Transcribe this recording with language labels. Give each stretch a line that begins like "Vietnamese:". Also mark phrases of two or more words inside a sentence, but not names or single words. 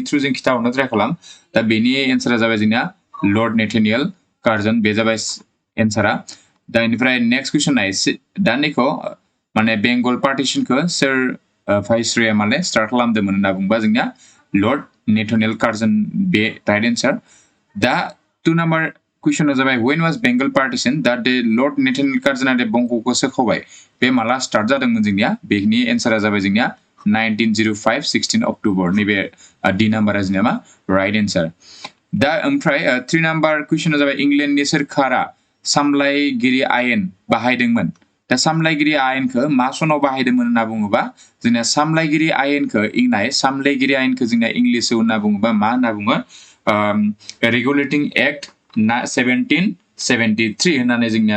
Bodo: थ्रु जों खिथाहरनो ट्राइ खालाम दा बेनि एन्सारा जाबाय जोंनिया लर्ड नेथानियेल कार्जन बे जाबाय एन्सारा दा बेनिफ्राय
English: next question
Bodo: नाय दा नैखौ माने बेंगल पार्टिशनखौ सोर भाइसरया माने स्टार्ट खालामदोंमोन होनना बुंबा जोंनिया लर्ड नेथानियेल कार्जन बे
English: right answer
Bodo: दा 2 नाम्बार कुइसना जाबाय
English: when was Bengal partition that the Lord Nathaniel Curzon
Bodo: दे बंगखौ सोखावबाय बे माला स्टार्ट जादोंमोन जोंनिया बेनि एन्सारा जाबाय जोंनिया 1905 16 अक्ट'बर नैबे डी नाम्बारा जोंनिया मा
English: right answer
Bodo: दा ओमफ्राय 3 नाम्बार कुइसना जाबाय इंलेन्डनि सोरखारा सामलायगिरि आयेन बाहायदोंमोन दा सामलायगिरि आयेनखौ मा सनाव बाहायदोंमोन होनना बुङोबा जोंनिया सामलायगिरि आयेनखौ जोंनिया इंलिशआव होनना बुङोबा मा होनना बुङो रेगुलेटिं एक्ट 1773 होननानै जोंनिया